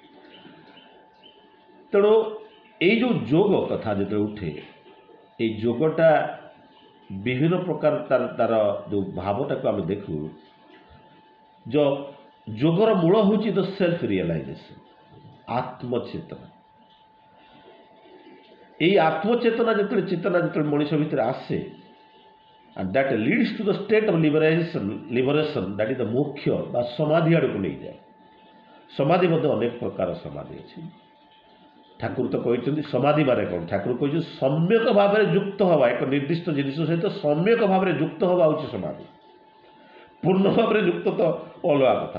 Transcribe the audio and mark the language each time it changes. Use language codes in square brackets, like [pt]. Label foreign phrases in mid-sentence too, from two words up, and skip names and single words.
[or] ତେଣୁ ଏଇ ଯେଉଁ ଯୋଗ କଥା ଯେତେବେଳେ ଉଠେ, ଏଇ ଯୋଗଟା ବିଭିନ୍ନ ପ୍ରକାର ତାର ଯେଉଁ ଭାବଟାକୁ ଆମେ ଦେଖୁ, ଯୋଗର ମୂଳ ହେଉଛି [en] the self realization, [or] ଆତ୍ମଚେତନା। ଏଇ ଆତ୍ମଚେତନା যেତେବେଳେ ମଣିଷ ଭିତରେ ଆସେ, [en] and that leads to the state of liberation, that is the [or] ମୋକ୍ଷ ବା ସମାଧି ଆଡ଼କୁ ନେଇଯାଏ। ସମାଧି ମଧ୍ୟ ଅନେକ ପ୍ରକାର ସମାଧି ଅଛି। ଠାକୁର ତ କହିଛନ୍ତି ସମାଧି ମାନେ କ'ଣ? ଠାକୁର କହିଛନ୍ତି ସମ୍ୟକ ଭାବରେ ଯୁକ୍ତ ହେବା, ଏକ ନିର୍ଦ୍ଦିଷ୍ଟ ଜିନିଷ ସହିତ ସମ୍ୟକ ଭାବରେ ଯୁକ୍ତ ହେବା ହେଉଛି ସମାଧି। ପୂର୍ଣ୍ଣ ଭାବରେ ଯୁକ୍ତ ତ ଅଲଗା କଥା।